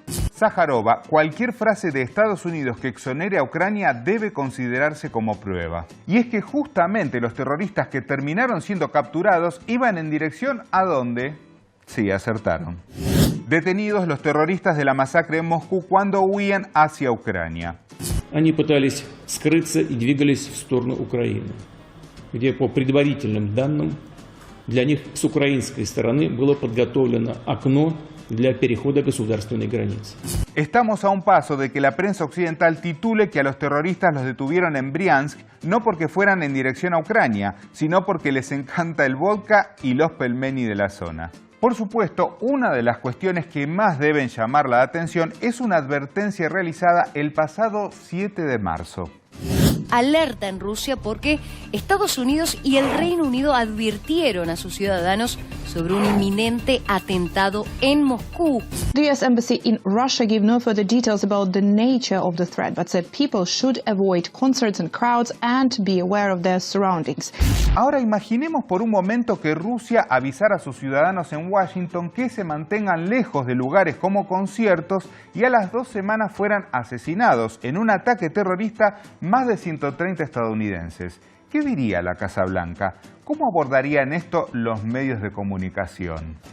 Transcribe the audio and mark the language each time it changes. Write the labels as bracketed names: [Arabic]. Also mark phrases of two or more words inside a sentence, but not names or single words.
[Spanish] Zaharova, cualquier frase de Estados Unidos que exonere a Ucrania debe considerarse como prueba. Y es que justamente los terroristas que terminaron siendo capturados iban en dirección ¿a dónde? Sí, acertaron. Detenidos los terroristas de la masacre en Moscú cuando huían hacia Ucrania. [Russian] Они пытались скрыться и двигались в сторону Украины, где по предварительным данным для них с украинской стороны было подготовлено окно для перехода государственной границы. [Spanish] Estamos a un paso de que la prensa occidental titule que a los terroristas los detuvieron en Briansk no porque fueran en dirección a Ucrania, sino porque les encanta el vodka y los pelmeni de la zona. Por supuesto, una de las cuestiones que más deben llamar la atención es una advertencia realizada el pasado 7 de marzo. Alerta en Rusia porque Estados Unidos y el Reino Unido advirtieron a sus ciudadanos sobre un inminente atentado en Moscú. [English] The US Embassy in Russia gave no further details about the nature of the threat, but said people should avoid concerts and crowds and be aware of their surroundings. [Spanish] Ahora imaginemos por un momento que Rusia avisara a sus ciudadanos en Washington que se mantengan lejos de lugares como conciertos y a las 2 semanas fueran asesinados en un ataque terrorista más de 130 estadounidenses. ¿Qué diría la Casa Blanca? ¿Cómo abordarían esto los medios de comunicación?